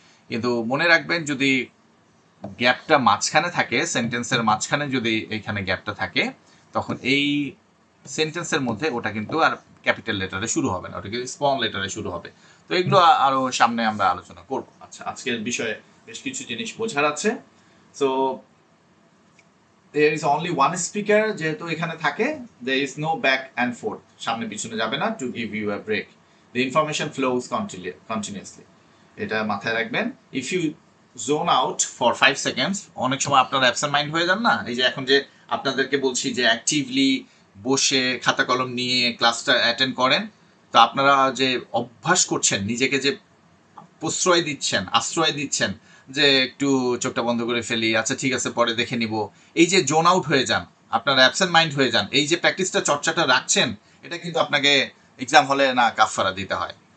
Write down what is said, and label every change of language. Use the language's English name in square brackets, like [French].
[Bangla] কিন্তু মনে রাখবেন যদি গ্যাপটা মাঝখানে থাকে, সেন্টেন্সের মাঝখানে যদি এইখানে গ্যাপটা থাকে, তখন এই সেন্টেন্সের মধ্যে ওটা কিন্তু আর ক্যাপিটাল লেটারে শুরু হবে না, ওটা কিন্তু স্মল লেটারে শুরু হবে। তো এগুলো আরো সামনে আমরা আলোচনা করব। আচ্ছা, আজকের বিষয়ে বেশ কিছু জিনিস বোঝার আছে। [English] so there is only one speaker, [Bangla] যেহেতু এখানে থাকে, [English] there is no back and forth, [Bangla] সামনে পিছনে যাবে না, [English] to give you a break, the information flows continuously, [Bangla] এটা মাথায় রাখবেন। [English] if you zone out for 5 seconds, [Bangla] অনেক সময় আপনারা অ্যাবসেন্ট মাইন্ড হয়ে যান না, এই যে এখন যে আপনাদেরকে বলছি যে অ্যাক্টিভলি বসে খাতা কলম নিয়ে ক্লাসটা অ্যাটেন্ড করেন, তো আপনারা যে অভ্যাস করছেন, নিজেকে যে প্রশ্রয় দিচ্ছেন, আশ্রয় দিচ্ছেন যে একটু চোখটা বন্ধ করে ফেলি, আচ্ছা ঠিক আছে পরে দেখে নিব, এই যে জোন আউট হয়ে যান, আপনারা অ্যাবসেন্ট মাইন্ড হয়ে যান, এই যে প্র্যাকটিসটা চর্চাটা রাখছেন, এটা কিন্তু আপনাকে এক্সাম হলে না কাফারা দিতে হয়।